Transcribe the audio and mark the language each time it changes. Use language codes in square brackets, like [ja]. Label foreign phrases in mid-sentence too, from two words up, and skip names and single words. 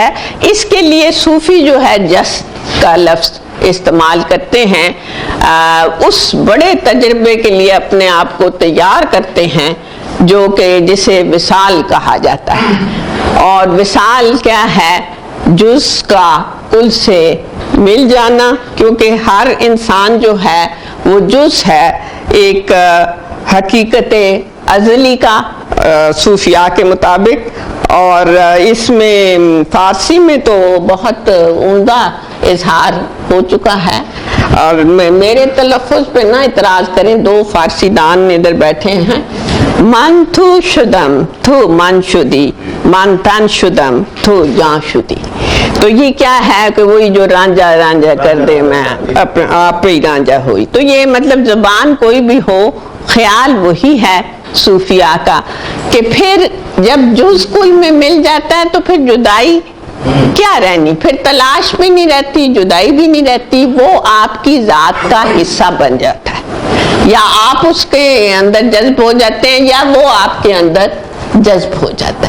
[ur] اس کے لیے صوفی جو ہے جس کا لفظ استعمال کرتے ہیں، اس بڑے تجربے کے لیے اپنے آپ کو تیار کرتے ہیں جو کہ جسے وصال کہا جاتا ہے. اور وصال کیا ہے؟ جز کا کل سے مل جانا، کیونکہ ہر انسان جو ہے وہ جز ہے ایک حقیقت ازلی کا صوفیا کے مطابق, اور اس میں فارسی میں تو بہت عمدہ اظہار ہو چکا ہے. اور میرے تلفظ پہ نہ اعتراض کریں, دو فارسی دان ادھر بیٹھے ہیں. [fa] من تھو شدم تھو من شدی, من تن شدم تھو جان شدی. [ur] تو یہ کیا ہے کہ وہی جو رانجھا رانجھا کر دے میں آپ ہی رانجھا ہوئی. تو یہ مطلب زبان کوئی بھی ہو, خیال وہی ہے صوفیاء کا کہ پھر جب جز کل میں مل جاتا ہے تو پھر جدائی کیا رہنی, پھر تلاش بھی نہیں رہتی, جدائی بھی نہیں رہتی, وہ آپ کی ذات کا حصہ بن جاتا ہے, یا آپ اس کے اندر جذب ہو جاتے ہیں یا وہ آپ کے اندر جذب ہو جاتا ہے.